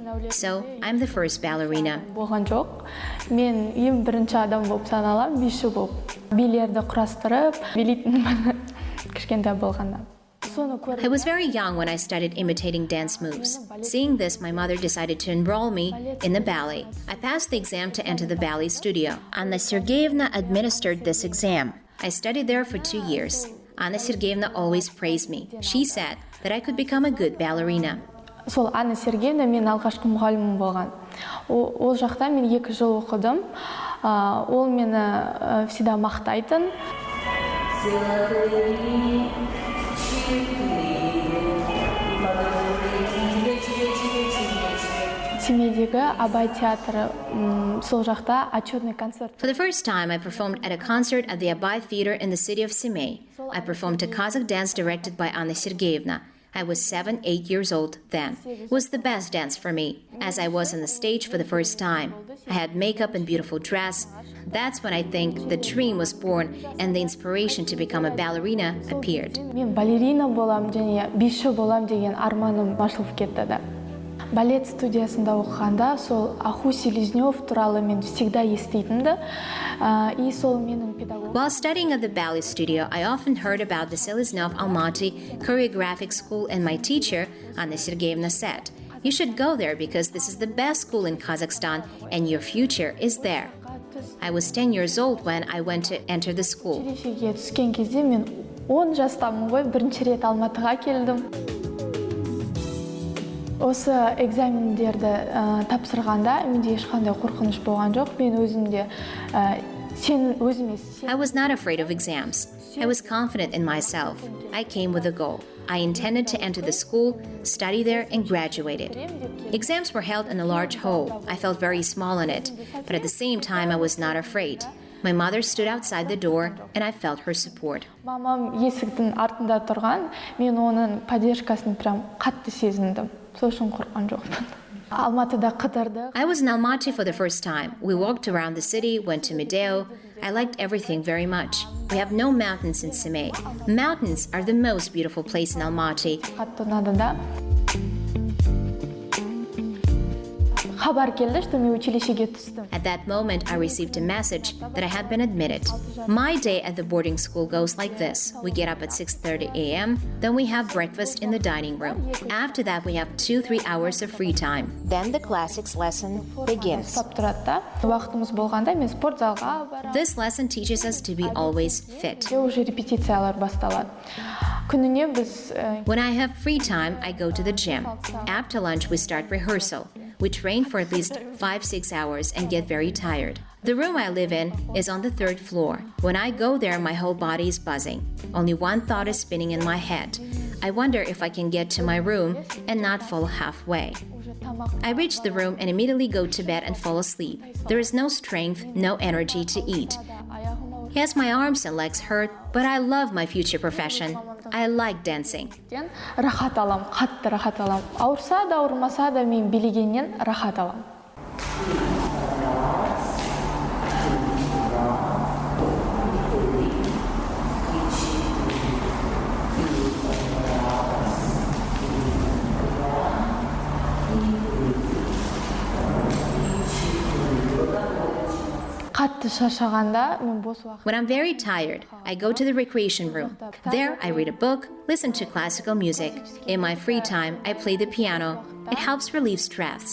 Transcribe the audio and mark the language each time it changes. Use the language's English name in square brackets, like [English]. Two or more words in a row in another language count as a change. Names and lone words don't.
[English] So, I'm the first ballerina. I was very young when I started imitating dance moves. Seeing this, my mother decided to enroll me in the ballet. I passed the exam to enter the ballet studio. Anna Sergeyevna administered this exam. I studied there for 2 years. Anna Sergeyevna always praised me. She said that I could become a good ballerina. [Kazakh] Сол Анна Сергеевна мен алғашқы мұғалімім болған. Ол жақта мен 2 жыл оқыдым. Ол мені всегда мақтайтын. Семейдегі Абай театры сол жақта [Russian] отчетный концерт. [English] For the first time, I performed at a concert at the Abay Theater in the city of Semey. I performed a Qazaq dance directed by Anna Sergeyevna. I was 7-8 years old then. It was the best dance for me, as I was on the stage for the first time. I had makeup and beautiful dress. That's when I think the dream was born and the inspiration to become a ballerina appeared. [Kazakh] Мен балерина болам және биші болам деген арманым ашылып кетті да. Балет студиясында оқығанда сол Аху Селезнев туралы мен всегда еститінді. И сол менің педагогым. [English] While studying at the ballet studio, I often heard about the Seleznev Almaty Choreographic School, and my teacher, Anna Sergeyevna, said, "You should go there because this is the best school in Kazakhstan and your future is there." I was 10 years old when I went to enter the school. [Kazakh] Училищеге түскен кезде мен 10 жастамын ғой, бірінші рет Алматыға келдім. Осы экзамендерді тапсырғанда менде ешқандай қорқыныш болған жоқ. Мен өзімде [English] I was not afraid of exams. I was confident in myself. I came with a goal. I intended to enter the school, study there, and graduated. Exams were held in a large hall. I felt very small in it, but at the same time, I was not afraid. My mother stood outside the door, and I felt her support. [Kazakh] Мамам есіктің артында тұрған, мен оның поддержкасын прям қатты сезіндім. Сол үшін қорққан жоқпын. [English] I was in Almaty for the first time. We walked around the city, went to Video, I liked everything very much. We have no mountains in Semey. Mountains are the most beautiful place in Almaty. [Kazakh] Қатты ұнады да. Хабар келді, что мен училищеге түстім. [English] At that moment, I received a message that I had been admitted. My day at the boarding school goes like this. We get up at 6:30 a.m., then we have breakfast in the dining room. After that, we have 2-3 hours of free time. Then the classics lesson begins. [Kazakh] Тұрады да. Уақытымыз болғанда мен спорт залға барамын. [English] This lesson teaches us to be always fit. [Kazakh] Уже репетициялар басталады. Күніне біз [English] When I have free time, I go to the gym. After lunch, we start rehearsal. We train for at least 5-6 hours and get very tired. The room I live in is on the 3rd floor. When I go there, my whole body is buzzing. Only one thought is spinning in my head. I wonder if I can get to my room and not fall halfway. I reach the room and immediately go to bed and fall asleep. There is no strength, no energy to eat. Yes, my arms and legs hurt, but I love my future profession. I like dancing. [Kazakh] рахат алам, қатты рахат алам. Ауырса да, ауырмаса да мен билегеннен рахат алам. [English] When I'm very tired, I go to the recreation room. There, I read a book, listen to classical music. In my free time, I play the piano. It helps relieve stress.